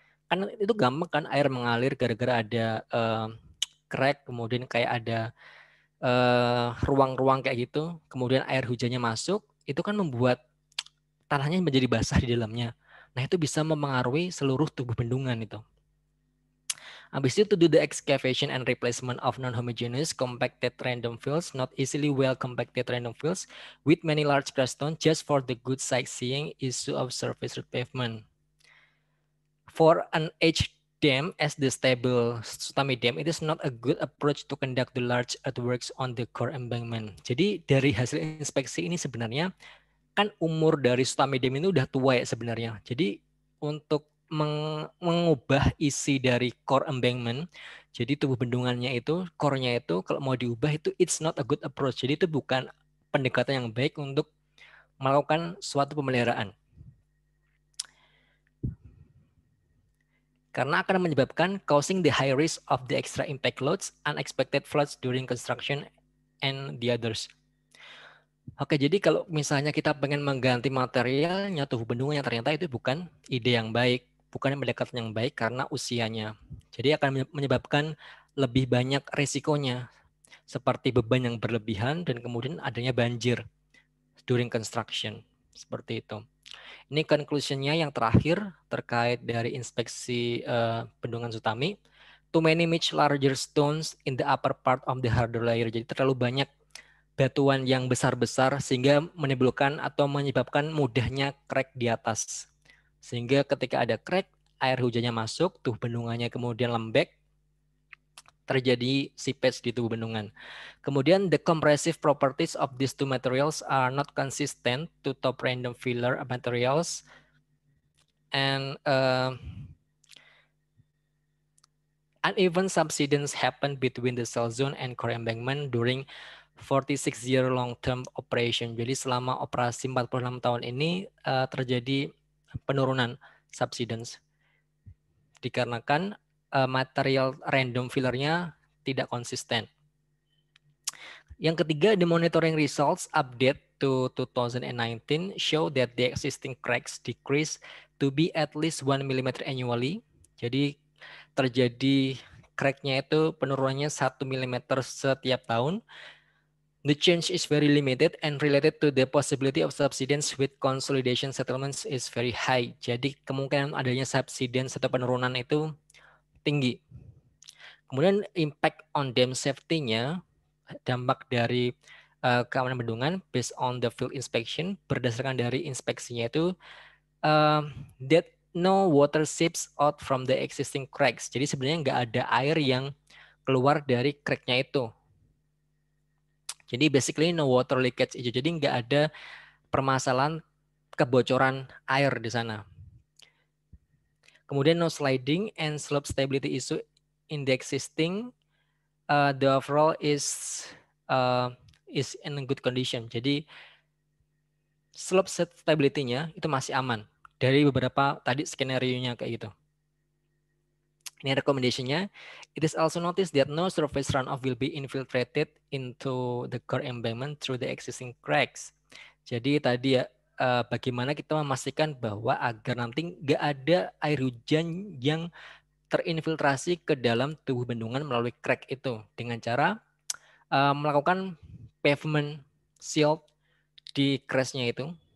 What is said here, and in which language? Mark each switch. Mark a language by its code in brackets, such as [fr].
[id] Kan itu gampang kan air mengalir gara-gara ada crack, kemudian kayak ada ruang-ruang kayak gitu, kemudian air hujannya masuk, itu kan membuat tanahnya menjadi basah di dalamnya. Nah itu bisa mempengaruhi seluruh tubuh bendungan itu. Habis itu [en] to do the excavation and replacement of non-homogeneous compacted random fills, not easily well compacted random fills with many large cruststones just for the good sightseeing issue of surface pavement. For an aged dam as the stable Sutami Dam, it is not a good approach to conduct the large earthworks on the core embankment. [id] Jadi dari hasil inspeksi ini sebenarnya kan umur dari Sutami Dam ini udah tua ya sebenarnya. Jadi untuk mengubah isi dari core embankment, jadi tubuh bendungannya itu, core-nya itu kalau mau diubah itu [en] it's not a good approach. [id] Jadi itu bukan pendekatan yang baik untuk melakukan suatu pemeliharaan. Karena akan menyebabkan [en] causing the high risk of the extra impact loads, unexpected floods during construction, and the others. [id] Oke, jadi kalau misalnya kita pengen mengganti materialnya tubuh bendungan yang ternyata itu bukan ide yang baik, bukan pendekatan yang baik karena usianya. Jadi akan menyebabkan lebih banyak risikonya, seperti beban yang berlebihan dan kemudian adanya banjir [en] during construction. [id] Seperti itu. Ini conclusion-nya yang terakhir terkait dari inspeksi bendungan Sutami. [en] Too many much larger stones in the upper part of the harder layer. [id] Jadi terlalu banyak batuan yang besar-besar sehingga menimbulkan atau menyebabkan mudahnya crack di atas. Sehingga ketika ada crack, air hujannya masuk, tubuh bendungannya kemudian lembek, terjadi seepage di tubuh bendungan. [en] Kemudian the compressive properties of these two materials are not consistent to top random filler materials and uneven subsidence happen between the cell zone and core embankment during 46-year long-term operation. [id] Jadi selama operasi 46 tahun ini terjadi penurunan subsidence dikarenakan material random fillernya tidak konsisten. Yang ketiga, [en] the monitoring results update to 2019 show that the existing cracks decrease to be at least 1 mm annually. [id] Jadi terjadi cracknya itu penurunannya 1 mm setiap tahun. [en] The change is very limited and related to the possibility of subsidence with consolidation settlements is very high. [id] Jadi kemungkinan adanya subsidence atau penurunan itu tinggi. [en] Kemudian impact on dam safety-nya, [id] dampak dari keamanan bendungan [en] based on the field inspection, [id] berdasarkan dari inspeksinya itu [en] that no water seeps out from the existing cracks. [id] Jadi sebenarnya nggak ada air yang keluar dari cracknya itu. Jadi [en] basically no water leakage [id] itu. Jadi nggak ada permasalahan kebocoran air di sana. [en] Kemudian no sliding and slope stability issue in the existing. The overall is in a good condition. [id] Jadi slope stability-nya itu masih aman dari beberapa tadi skenario-nya kayak gitu. Ini recommendation-nya. [en] It is also noticed that no surface runoff will be infiltrated into the core embankment through the existing cracks. [id] Jadi tadi ya bagaimana kita memastikan bahwa agar nanti nggak ada air hujan yang terinfiltrasi ke dalam tubuh bendungan melalui crack itu dengan cara melakukan pavement seal di crest-nya itu.